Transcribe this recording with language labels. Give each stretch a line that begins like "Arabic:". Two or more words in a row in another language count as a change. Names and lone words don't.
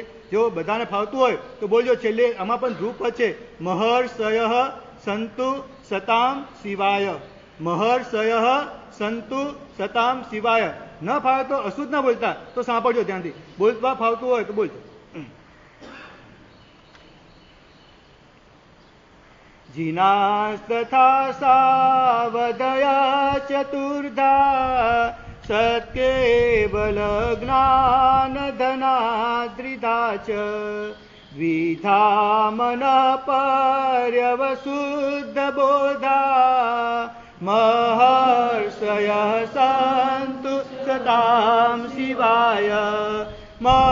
Gujarati: જો બધાને ફાવતું હોય તો બોલજો. છેલ્લે આમાં પણ ધ્રુપ છે
Sanskrit: महर्षय सन्तु सतां शिवाय. महर्षय सन्तु सतां शिवाय.
Gujarati: ન ફાવે તો અશુદ્ધ ના બોલતા, તો સાંભળજો ધ્યાનથી. બોલવા ફાવતું હોય તો બોલજો.
Sanskrit: जिनास्तथा सावधया चतुर्धा सत्केवल ज्ञान धनाद्रिधा च द्विधा मन पर्यवशुद्ध बोधा महर्षय सन्तु सतां शिवाय